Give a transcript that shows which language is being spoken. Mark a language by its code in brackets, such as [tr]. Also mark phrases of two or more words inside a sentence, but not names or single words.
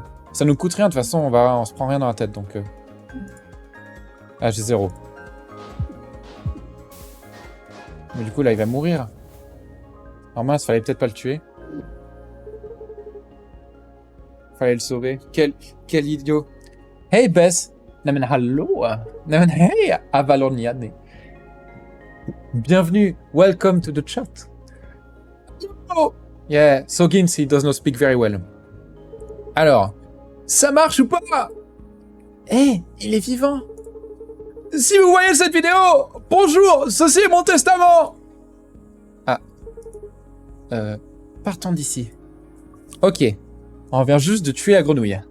[fr] Ça nous coûte rien, de toute façon, on se prend rien dans la tête, donc... Ah, j'ai 0. Mais du coup, là, il va mourir. Alors mince, fallait peut-être pas le tuer. Fallait le sauver. Quel idiot. Hey, Bess. Namen hallo. Namen hey, Avaloniane. Bienvenue. [en] Welcome to the chat. Oh. Yeah, Sogins, he does not speak very well. [fr] Alors, ça marche ou pas? Eh, il est vivant. Si vous voyez cette vidéo, bonjour, ceci est mon testament. Ah. Partons d'ici. Ok. On vient juste de tuer la grenouille.